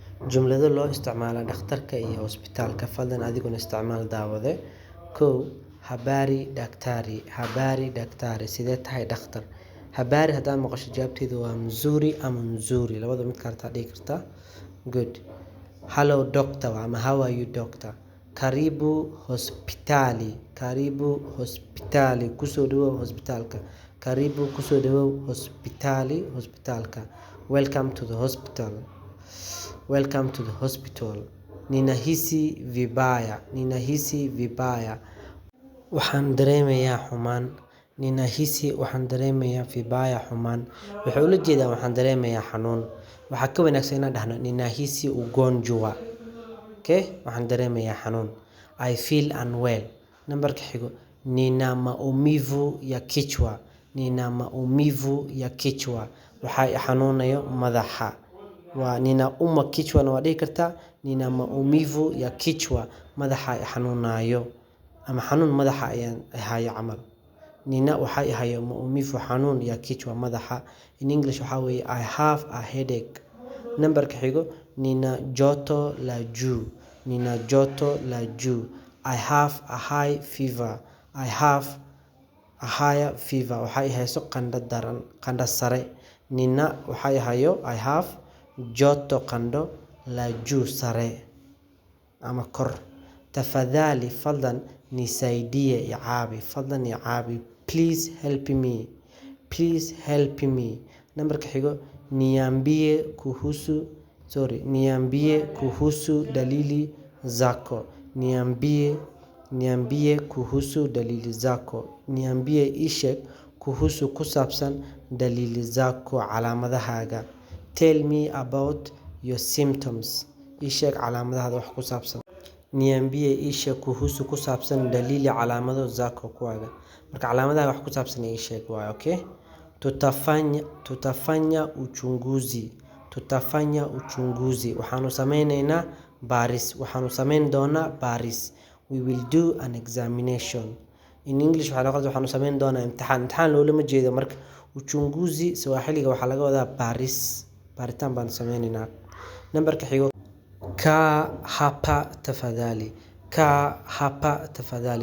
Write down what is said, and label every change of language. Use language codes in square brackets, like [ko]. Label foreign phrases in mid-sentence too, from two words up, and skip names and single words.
[so] jumlado loo isticmaalo dhakhtarka iyo hospitaalka. Fadlan adiguna isticmaal daawade. Kow, [sw] habari daktari [so] sidee tahay dhakhtar. Habari haddaan maqasho jawaabteedu waa mzuri ama nzuri, labada mid kartaa dhihi kartaa. [en] Good. Hello doctor ama how are you doctor. [sw] Karibu hospitali, [so] kusoo dhawow hospitaalka. Karibu kusoo dhawow hospitaalka. [en] Welcome to the hospital. [sw] Ninahisi vibaya. [so] Waxaan dareemayaa xumaan. Waxay ula jeedaan waxaan dareemayaa xanuun. Waxaa ka wanaagsan inaan dhahno [sw] ninahisi ugonjwa. [en] Okay? [so] Waxaan dareemayaa xanuun. [en] I feel unwell. [so] Nambarka xigo, [sw] nina maumivu ya kichwa. [so] Waxay xanuunayo madaxa. Waa [sw] ninauma kichwa [so] waa dhihi kartaa. [sw] Nina maumivu ya kichwa, [so] madaxa xanuunayo ama xanuun madaxa ayaan hayo camal. Nina waxay hayo maumivu xanuun [sw] ya kichwa [so] madaxa. [en] In English [so] waxaa weeye [en] I have a headache. [so] Nambarka xigo, [sw] nina joto la juu. [en] I have a high fever. [so] Waxay hayso qandho daran, qandho sare. Nina waxay hayo [en] I have [so] joto qandho [sw] la juu [so] sare ama kor. Tafadhali fadlan nisaidie icaabi. Fadlan icaabi. [en] Please help me. [so] Nambarka xigo, [sw] niambie kuhusu dalili zako. Niambie kuhusu dalili zako. Niambie isheg kuhusu [so] ku saabsan [sw] dalili zako, calaamadahaaga. [en] Tell me about your symptoms. [so] Isheg calaamadahaaga wax ku saabsan. Niambie isheg kuhusu ku saabsan dalili calaamado zako kuwaaga. Marka calaamadaha wax ku saabsan isheg waa okay. [sw] Tutafanya uchunguzi. [so] Waxaanu sameynaynaa baaris. [en] We will do an examination. In English [so] waxaanu sameyn doonaa imtixaan. Imtixaan loolama jeedo marka. Uchunguzi Swahiliga waxaa laga wadaa baaris. Baaritaan baan sameynaynaa. Nambarka xigo, [sw] kaa hapa tafadhali.